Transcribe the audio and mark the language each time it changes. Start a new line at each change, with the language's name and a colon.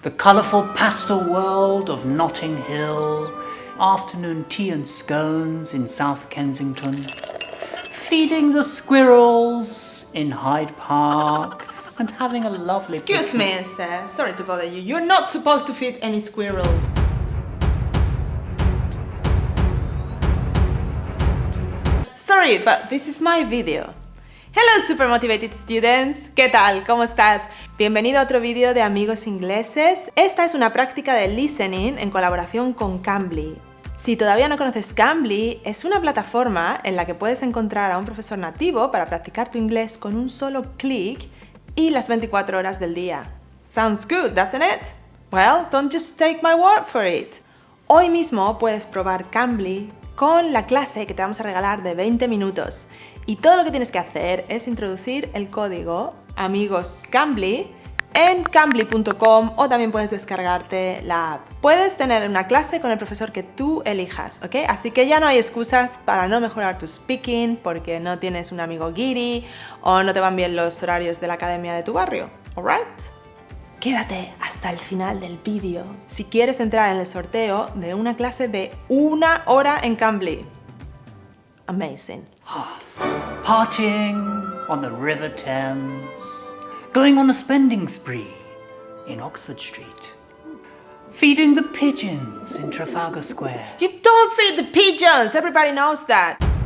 English: The colourful pastel world of Notting Hill, afternoon tea and scones in South Kensington, feeding the squirrels in Hyde Park, and having a lovely Excuse me, sir. Sorry to bother you. You're not supposed to feed any squirrels. Sorry, but this is my video. Hello, super motivated students.
Spanish: ¿Qué tal? ¿Cómo estás? Bienvenido a otro vídeo de Amigos Ingleses. Esta es una práctica de listening en colaboración con CAMBLY. Si todavía no conoces CAMBLY, es una plataforma en la que puedes encontrar a un profesor nativo para practicar tu inglés con un solo clic y las 24 horas del día.
English: Sounds good, doesn't it? Well, don't just take my word for it.
Spanish: Hoy mismo puedes probar CAMBLY con la clase que te vamos a regalar de 20 minutos. Y todo lo que tienes que hacer es introducir el código AmigosCAMBLY en cambly.com o también puedes descargarte la app. Puedes tener una clase con el profesor que tú elijas, ¿ok? Así que ya no hay excusas para no mejorar tu speaking porque no tienes un amigo guiri o no te van bien los horarios de la academia de tu barrio,
English: ¿alright?
Spanish: Quédate hasta el final del vídeo si quieres entrar en el sorteo de una clase de 1 hora en CAMBLY.
English: Amazing. Partying on the River Thames, going on a spending spree in Oxford Street, feeding the pigeons in Trafalgar Square. You don't feed the pigeons! Everybody knows that!